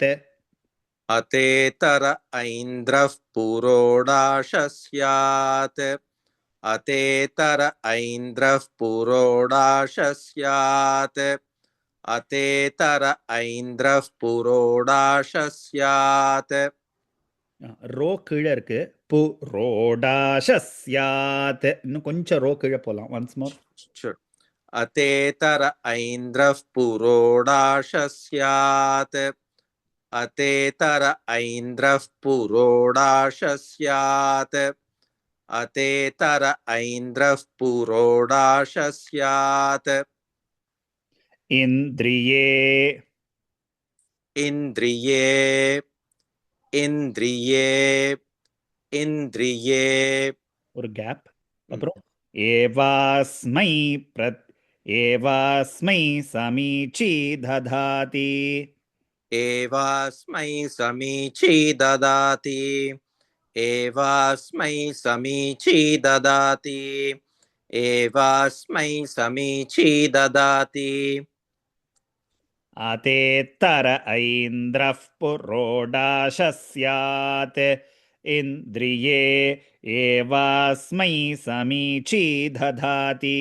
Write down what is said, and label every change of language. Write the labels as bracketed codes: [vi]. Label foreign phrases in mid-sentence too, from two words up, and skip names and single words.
[sa] अतेतर ऐन्द्रः पुरोडाशस्यात् अतेतर ऐन्द्रः पुरोडाशस्यात् अतेतर ऐन्द्रः पुरोडाशस्यात् [ta] ரோ கீழே இருக்கு புரோடாசஸ்யாத் இன்னும் கொஞ்சம் ரோ கீழே போலாம் [en] once more Sure. [sa] अतेतर ऐन्द्रः पुरोडाशस्यात् अतेतर ऐन्द्रः पुरोडाशस्यात् अतेतर ऐन्द्रः पुरोडाशस्यात् இந்திரியே इन्द्रिये इन्द्रिये इन्द्रिये [ta] ஒரு கேப் அப்புறம் [sa] एवास्मै एवास्मै समीची ददाति एवास्मै समीची ददाति एवास्मै समीची ददाति एवास्मै समीची ददाति अतेत्तर ऐन्द्रः पुरोडाशस्यात् इन्द्रिये एवास्मै समीची दधाति